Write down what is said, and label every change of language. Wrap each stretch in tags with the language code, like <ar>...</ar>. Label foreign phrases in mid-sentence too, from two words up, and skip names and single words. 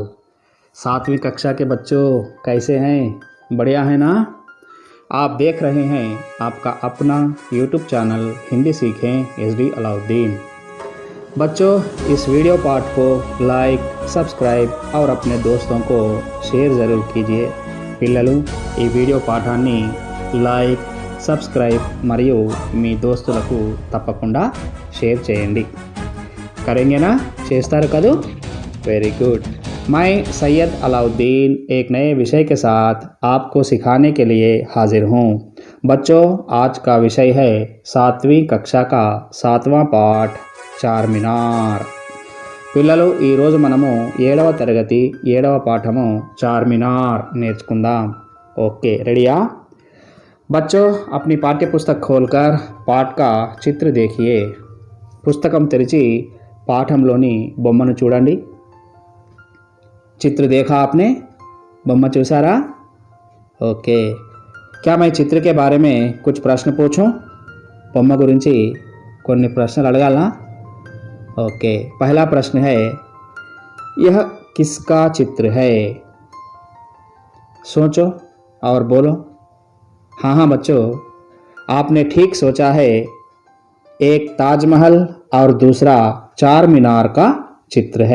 <hi>7वीं कक्षा के बच्चों कैसे हैं? बढ़िया है ना? आप देख रहे हैं आपका अपना यूट्यूब चैनल हिंदी सीखें एसडी अलाउद्दीन। बच्चों, इस वीडियो पाठ को लाइक, सब्सक्राइब और अपने दोस्तों को షేర్ ज़रूर कीजिए।</hi> <te>పిల్లలు, ఈ వీడియో పాఠాన్ని లైక్, సబ్స్క్రైబ్ మరియు మీ దోస్తులకు తప్పకుండా షేర్ చేయండి।</te> <hi>करेंगे ना?</hi> <te>చేస్తారు కదూ?</te> <en>Very good.</en> <hi>मैं सैयद अलाउद्दीन एक नए विषय के साथ आपको सिखाने के लिए हाजिर हूँ। बच्चों, आज का विषय है 7वीं कक्षा का 7वां पाठ చార్మినార్।</hi> <te>పిల్లలు, ఈరోజు మనము 7వ తరగతి 7వ పాఠము చార్మినార్ నేర్చుకుందాం।</te> <en>Okay, ready?</en> <hi>बच्चों, अपनी पाठ्य पुस्तक खोलकर पाठ का चित्र देखिए।</hi> <te>పుస్తకం తెరిచి పాఠంలోని బొమ్మను చూడండి।</te> <hi>चित्र देखा आपने?</hi> <te>బొమ్మ చూసారా? ఓకే।</te> <hi>क्या मैं चित्र के बारे में कुछ प्रश्न पूछूं?</hi> <te>బొమ్మ గురించి కొన్ని ప్రశ్నలు అడగాలా?</te> <hi>ओके, पहला प्रश्न है, यह किसका चित्र है? सोचो और बोलो। हाँ हाँ बच्चों, आपने ठीक सोचा है। एक ताजमहल और दूसरा चार मीनार का चित्र है।</hi>